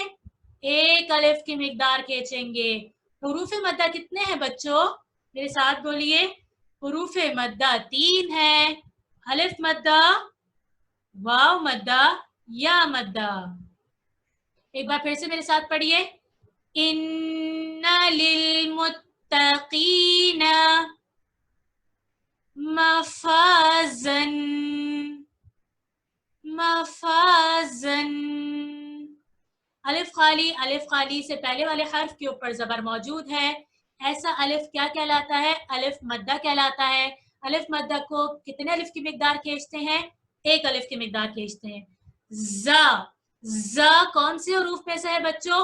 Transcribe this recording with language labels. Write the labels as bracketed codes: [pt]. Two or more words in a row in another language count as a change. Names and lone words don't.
[hi] 1 अलिफ की मिकदार खींचेंगे। हुरूफ मद्दा कितने हैं बच्चों? मेरे साथ बोलिए। हुरूफ मद्दा 3 है। अलिफ मद्दा, वाव मद्दा, या मद्दा। एक बार फिर से मेरे साथ पढ़िए। [ar] إن للمتقين مفازا مفازا. [hi] अलिफ खाली से पहले वाले हर्फ के ऊपर जबर मौजूद है। ऐसा अलिफ क्या कहलाता है? अलिफ मद्दा कहलाता है। अलिफ मद्दा को कितने अलिफ की मिकदार खींचते हैं? 1 अलिफ की मिकदार खींचते हैं। ज़ा कौन से हुरूफ में से है बच्चों?